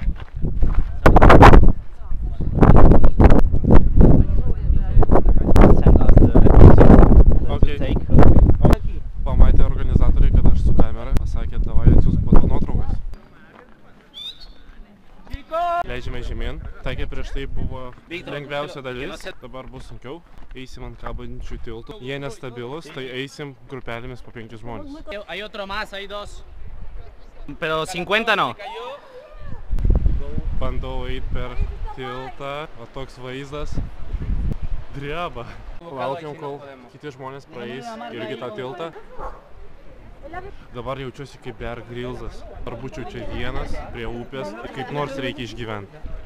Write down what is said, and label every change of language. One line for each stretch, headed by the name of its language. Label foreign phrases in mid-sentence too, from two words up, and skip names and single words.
Lithuanian: Pamatė organizatoriai, kad aš su kamera. Pasakė, davai atsiųs po to nuotraukas. Leidžiame žemyn. Sakė, prieš tai buvo lengviausia dalis. Dabar bus sunkiau. Eisim ant kabančių tiltų. Jie nestabilus, tai eisim grupelėmis po 5 žmonės.
Spanish: Hay otro más, hay dos. Pero 50 no.
Lithuanian: Bandau eit per tiltą, o toks vaizdas dreba. Laukiam, kol kiti žmonės praeis irgi tą tiltą. Dabar jaučiuosi kaip Bear Grylsas. Ar būčiau čia vienas, prie upės, kaip nors reikia išgyventi.